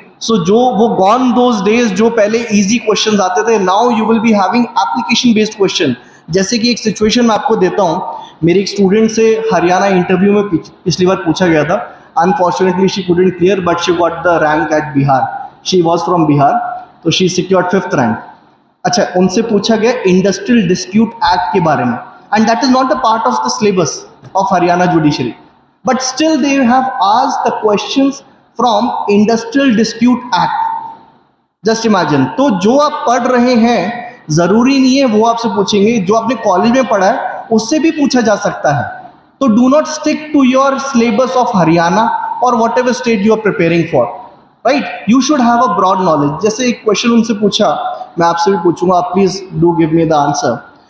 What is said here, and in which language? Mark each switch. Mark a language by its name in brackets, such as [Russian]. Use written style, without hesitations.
[English] so जो वो gone those days [Hindi] जो पहले इजी क्वेश्चंस आते थे, [English] Now you will be having application based question. [Hindi] जैसे कि एक सिचुएशन मैं आपको देता हूं. मेरे एक स्टूडेंट से हरियाणा इंटरव्यू में पिछली बार पूछा गया था. [English] Unfortunately she couldn't clear but she got the rank at Bihar. She was from Bihar, तो she secured 5th rank. [Hindi] अच्छा, उनसे पूछा गया इंडस्ट्रियल डिस्प्यूट एक्ट के बारे में, [English] and that is not a part of the syllabus of Haryana judiciary, but still they have asked the questions from industrial dispute act. just imagine. [Hindi] तो जो आप पढ़ रहे हैं जरूरी नहीं है वो आपसे पूछेंगे, जो आपने कॉलेज में पढ़ा है उससे भी पूछा जा सकता है. [English] तो do not stick to your syllabus of Haryana और whatever state you are preparing for. Right. You should have a broad knowledge. [Hindi] जैसे एक क्वेश्चन उनसे पूछा, मैं आपसे भी पूछूंगा, [English] Please do give me the answer.